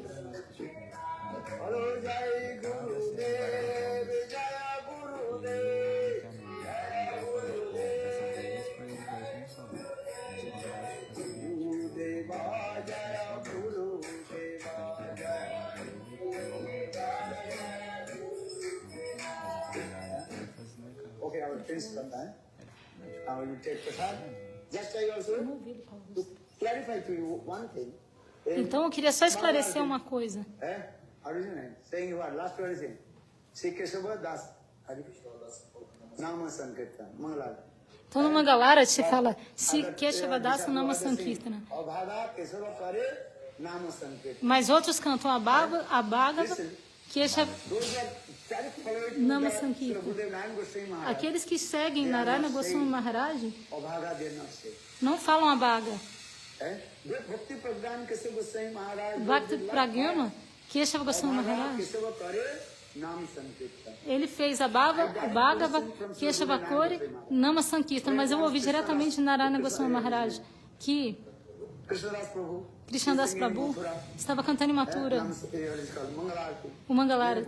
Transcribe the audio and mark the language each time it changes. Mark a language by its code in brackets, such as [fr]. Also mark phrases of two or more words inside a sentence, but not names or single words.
[sa] Hello, জয় গুরু দেব, জয় গুরু দেব, জয় গুরু দেব, জয় গুরু দেব, জয় Guru Deva, Jaya Guru Deva, Jaya. [en] Okay, I will finish sometime. Now you take prasad. Just I also to clarify to you one thing. [pt] Então eu queria só esclarecer uma coisa. [en] Originally, saying what? Last word is saying. [bn] শ্রী কেশব দাস। নাম সংকীর্তন। মঙ্গলার. [pt] Então no Mangalara se fala [bn] সে কেশব দাস নাম সংকীর্তন. আভাদ কেশব করে নাম সংকীর্তন. [pt] Mas outros cantam a [bn] ভাগবা, কেশব নাম সংকীর্তন. [pt] Aqueles que seguem Narayana Goswami Maharaj não falam a Bhaga. Bhakti Pragyama, Keshava Goswami Maharaj, ele fez a [bn] ভাগবা, কেশব করে, নাম সংকীর্তন, [pt] mas eu ouvi diretamente de Narayana Goswami Maharaj que Krishnadas Prabhu estava cantando em Mathura o Mangalarati.